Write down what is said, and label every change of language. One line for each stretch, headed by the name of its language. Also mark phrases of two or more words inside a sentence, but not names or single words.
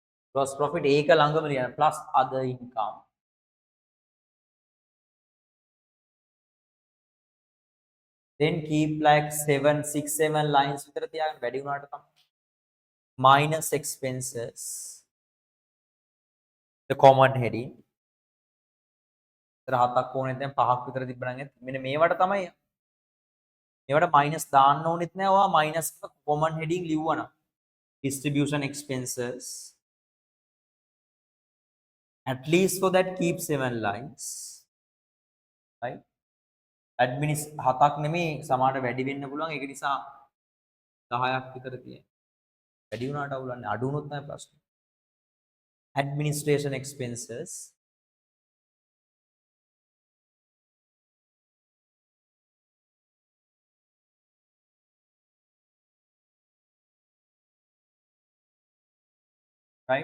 English: gross profit
Sinhala: ඒක ළඟම ලියන්න
English: plus other income. Then keep like 7 6 7 lines
Sinhala: විතර තියාගන්න වැඩි වුණාට තමයි.
English: Minus expenses, the common heading.
Sinhala: ඉතර හතක් ඕනෙත් දැන් පහක් විතර තිබ්බනම් මෙන්න මේවට තමයි මේවට minus දාන්න ඕනෙත් නෑ.
English: ඔයා minus common heading ලිව්වනම් distribution expenses, at least for that keep 7 lines, right?
Sinhala: Adminis හතක් නෙමෙයි සමහරට වැඩි වෙන්න පුළුවන්. ඒක නිසා 10ක් විතර තියෙනවා. වැඩි වුණාට අවුලන්නේ අඩු වුණොත් තමයි ප්‍රශ්නේ.
English: Administration expenses, right?